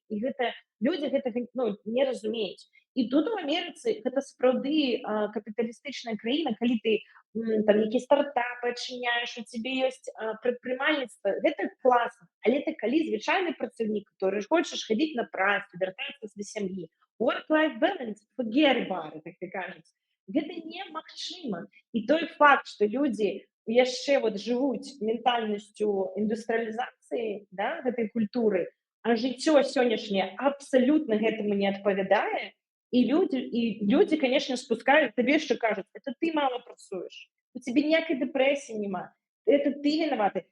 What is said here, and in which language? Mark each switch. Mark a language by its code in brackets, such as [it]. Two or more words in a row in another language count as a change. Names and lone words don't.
[be] І гэта людзі гэтага не разумеюць. І тут у Амерыцы гэта сапраўды капіталістычная краіна, калі ты там нейкі стартап адчыняеш, у цябе ёсць прадпрымальніцтва, гэта класна. Але ты калі звычайны працаўнік, который хочаш хадзіць на працу, вяртацца да сям'і, [en] work-life balance, forget about it, [be] як ты кажаш, гэта немагчыма. І той факт, што людзі яшчэ вот жывуць ментальнасцю індустрыялізацыі, да, гэтай культуры, а жыццё сённяшняе абсалютна гэтаму не адпавядае, і людзі, конечно, спускаюць, табе яшчэ кажуць, это ты мала працуеш, у цябе ніякай дэпрэсіі няма, это ты вінаваты.